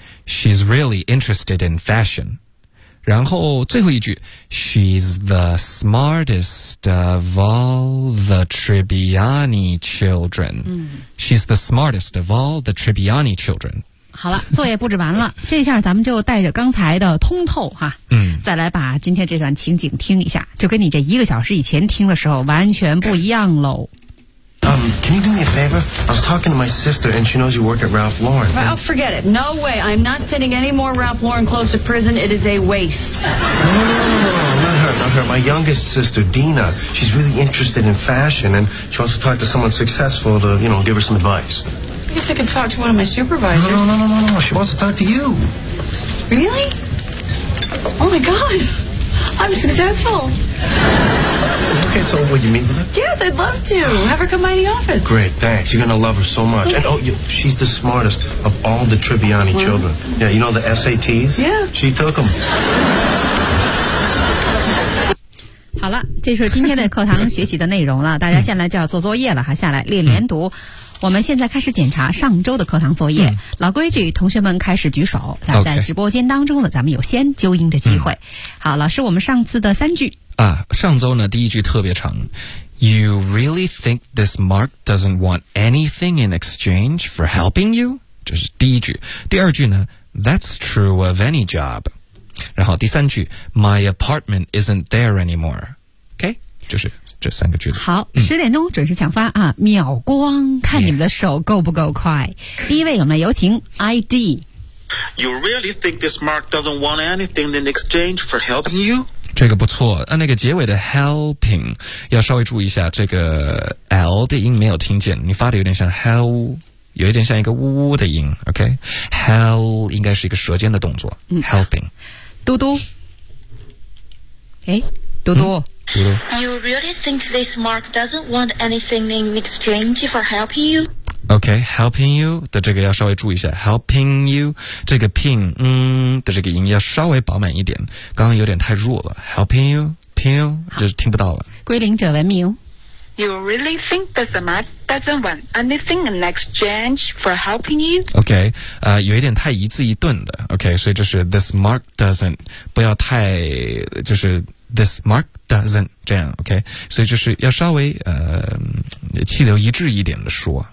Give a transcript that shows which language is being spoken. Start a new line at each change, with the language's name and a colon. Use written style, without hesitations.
English: She's really interested in fashion.
Chinese: 然后最后一句
English: She's the smartest of all the Tribbiani children.、She's the smartest of all the Tribbiani children.
Chinese: 好了，作业布置完了。这一下咱们就带着刚才的通透哈、再来把今天这段情景听一下，就跟你这一个小时以前听的时候完全不一样喽。
English: Can you do me a favor? I was talking to my sister, and she knows you work at Ralph Lauren. Oh, forget it. No way. I'm not sending any more Ralph Lauren clothes to prison. It is a waste. No, not her. My youngest sister, Dina, she's really interested in fashion, and she wants to talk to someone successful to, you know, give her some advice. I guess I could talk to one of my supervisors. No. She wants to talk to you. Really? Oh my God, I'm successful. Okay, so what do you mean by that? Yes, I'd love to. Have her come by the office. Great, thanks. You're going to love her so much. And oh, she's the smartest of all the Tribbiani children. Yeah, you know the SATs? Yeah. She took them.
Chinese: 好了，这是今天的课堂学习的内容了。大家现在就要做作业了哈，下来练连读。我们现在开始检查上周的课堂作业。老规矩，同学们开始举手。那在直播间当中呢，咱们有先纠音的机会。好，老师，我们上次的三句啊，上周呢第一句特别长。
English: You really think this Mark doesn't want anything in exchange for helping you？
Chinese: 这是第一句。第二句呢 ，
English: That's true of any job。
Chinese: 然后第三句
English: ，My apartment isn't there anymore。
Chinese: OK， 就是这三个句子。好，十点钟准时抢发啊，秒光，看你们的手够不够快。
English: Yeah.
Chinese: 第一位，我们有请 ID。
English: You really think this Mark doesn't want anything in exchange for helping you？
Chinese: 这个不错，那个结尾的 helping 要稍微注意一下，这个 L 的音没有听见，你发的有点像 hell。有一点像一个呜呜的音 ，OK， hell 应该是一个舌尖的动作、，helping。嘟嘟，哎，嘟嘟，嘟嘟。
English: You really think this Mark doesn't want anything in exchange for helping you？
Chinese: OK，
English: helping you
Chinese: 的这个要稍微注意一下， helping you 这个 ping 的这个音要稍微饱满一点，刚刚有点太弱了， helping you ping you 就是听不到了。归零者文明。
English: You really think this Mark doesn't want anything in exchange for helping you?
Chinese: OK， 有一点太一字一顿的。 OK， 所以就是
English: this Mark doesn't，
Chinese: 不要太就是 this Mark doesn't 这样。 OK， 所以就是要稍微气流一致一点的说。